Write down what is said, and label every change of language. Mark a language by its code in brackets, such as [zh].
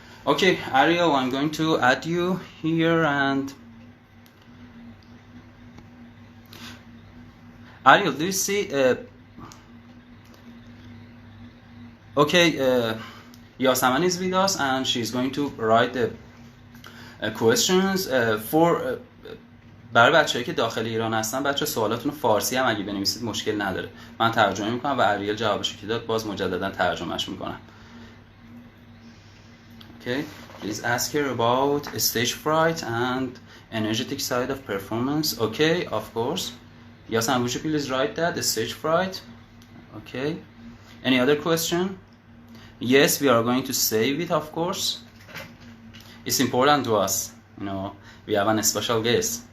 [en] Okay, Ariel, I'm going to add you here, and Ariel, do you see? Okay, Yasaman is with us, and she's going to write the questions for [fa] برای بچه‌ای که داخل ایران هستن. بچه سوالاتون رو فارسی هم اگه بنویسید مشکل نداره، من ترجمه میکنم و اریل جوابشو که داد باز مجددا ترجمهش میکنم. [en] Okay, please ask her about stage fright and energetic side of performance. Okay, of course. Yasan, would you please write that, the stage fright? Okay. Any other question? Yes, we are going to save it, of course. It's important to us, you know, we have a special guest.